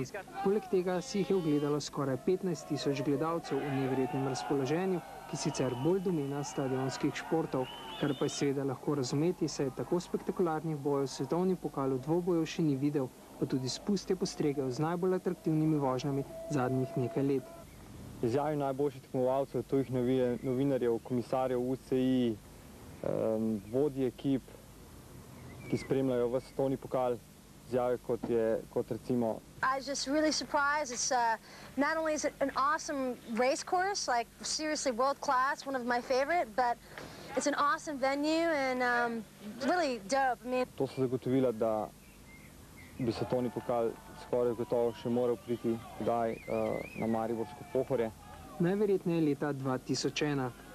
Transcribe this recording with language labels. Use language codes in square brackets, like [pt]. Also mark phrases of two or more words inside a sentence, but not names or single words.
[sl] Poleg tega si jih je ogledalo skoraj 15 tisoč gledalcev v neverjetnem razpoloženju, ki sicer bolj domena stadionskih športov, kar pa je seveda lahko razumeti, saj je tako spektakularnih bojev svetovni pokal v dvoboju še ni videl, pa tudi spust je postregel z najbolj atraktivnimi vožnjami zadnjih nekaj let. Izjavi najboljših tekmovalcev, tujih novinarjev, komisarjev UCI, vodji ekip, ki spremljajo v svetovni pokal, izjave kot recimo. [en] I was just really surprised. It's not only is it an awesome race course, like seriously world class, one of my favorite, but it's an awesome venue and really dope. I mean, [sl] To so zagotovila, da bi svetovni pokal skoraj gotovo še moral priti kdaj na Mariborsko Pohorje. Najverjetneje leta 2001.